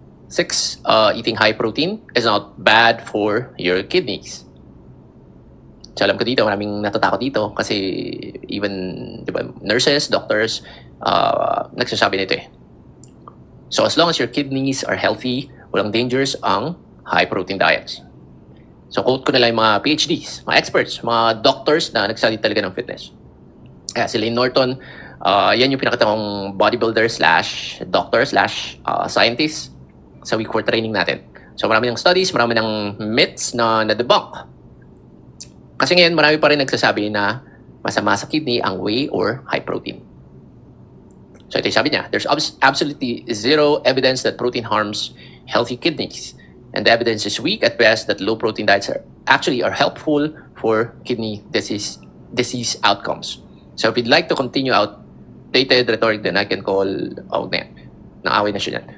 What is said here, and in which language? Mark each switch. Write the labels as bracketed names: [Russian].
[English] 6, eating high protein is not bad for your kidneys. [Filipino] So alam ko dito, maraming natatakot dito kasi even nurses, doctors, nagsasabi nito [English] So as long as your kidneys are healthy, [Filipino] walang dangers ang high protein diets. So quote ko nila yung mga PhDs, mga experts, mga doctors na nagsasabi talaga ng fitness. Kaya si Layne Norton, yan yung pinakita kong bodybuilder / doctor / scientist sa week 4 training natin. So marami ng studies, marami ng myths na na-debunk. Kasi ngayon marami pa rin nagsasabi na masama sa kidney ang whey or high protein. So ito yung sabi niya, [English] there's absolutely zero evidence that protein harms healthy kidneys. And the evidence is weak at best that low protein diets are helpful for kidney disease outcomes. So if you'd like to continue outdated rhetoric, then I can call [Filipino] Naaway na siya yan.